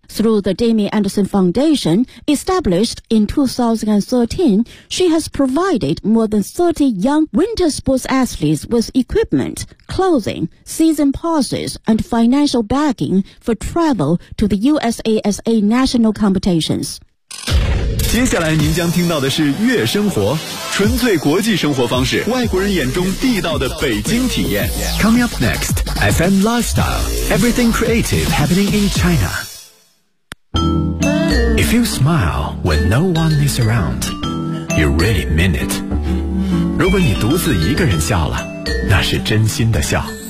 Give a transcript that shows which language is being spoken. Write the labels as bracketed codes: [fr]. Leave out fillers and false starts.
[en] Through the Demi Anderson Foundation, established in 2013, she has provided more than 30 young winter sports athletes with equipment, clothing, season passes, and financial backing for travel to the USASA national competitions. [zh] 接下来您将听到的是悦生活，纯粹国际生活方式，外国人眼中地道的北京体验。 [en] Coming up next, FM Lifestyle, everything creative happening in China. If you smile when no one is around, you really mean it. [zh] 如果你独自一个人笑了，那是真心的笑。